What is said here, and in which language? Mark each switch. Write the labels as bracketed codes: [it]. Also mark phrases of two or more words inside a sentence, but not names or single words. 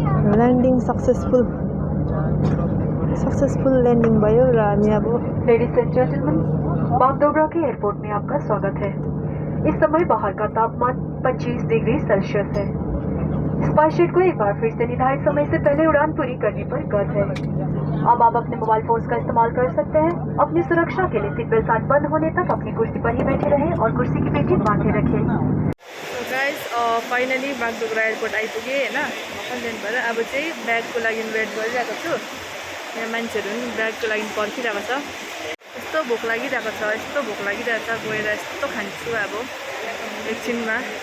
[en] landing successful landing [ne] भयो र हामी अब [en] ladies and gentlemen, [hi] बागडोगरा के एयरपोर्ट में आपका स्वागत है। इस समय बाहर का तापमान 25 [en] degree Celsius [hi] है। स्पाइसजेट को एक बार फिर से निर्धारित समय से पहले उड़ान पूरी करने पर गर्व है। अब आप अपने [en] mobile phones [hi] का इस्तेमाल कर सकते हैं। अपनी सुरक्षा के लिए [en] seat belt [hi] साथ बंद होने तक अपनी कुर्सी पर ही बैठे रहें और कुर्सी की पेटी बांधे रखें। [ne] गाइस फाइनली बागडोगरा एयरपोर्ट आइपुगेँ होइन। कन्टेन्ट भएर अब चाहिँ ब्यागको लागि वेट गरिरहेको छु। यहाँ मान्छेहरू पनि ब्यागको लागि पर्खिरहेको छ। यस्तो भोक लागिरहेको छ, गएर यस्तो खान्छु अब एकछिनमा।